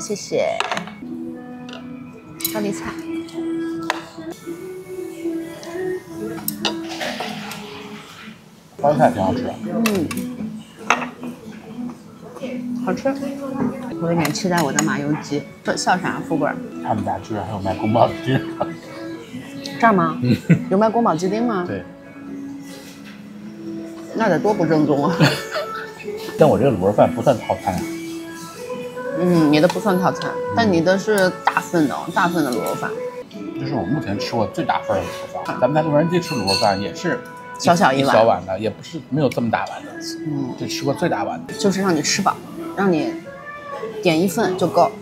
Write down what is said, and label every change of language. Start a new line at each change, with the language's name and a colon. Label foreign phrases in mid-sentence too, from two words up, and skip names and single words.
Chinese: 謝謝。高麗菜。高麗菜挺好吃的。好吃。我有點期待我的麻油雞。笑啥，富貴？他們家居然還有賣宮保雞丁。這兒嗎？有賣宮保雞丁嗎？對。那得多不正宗啊！但我這個滷肉飯不算套餐啊。你的不算套餐，但你的是大份的滷肉飯。這是我目前吃過最大份的滷肉飯。咱們在洛杉磯吃滷肉飯也是小一碗，小碗的，也不是沒有這麼大碗的。就吃過最大碗的。就是讓你吃飽，讓你點一份就夠。